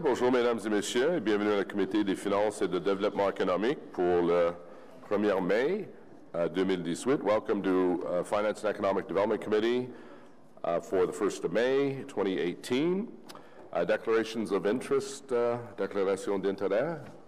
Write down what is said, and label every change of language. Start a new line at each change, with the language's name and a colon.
French: Bonjour, mesdames et messieurs, et bienvenue au Comité des finances et de développement économique pour le 1er mai 2018.
English: Welcome to Finance and Economic Development Committee for the 1st of May 2018. Declarations of interest,
French: déclaration d'intérêt.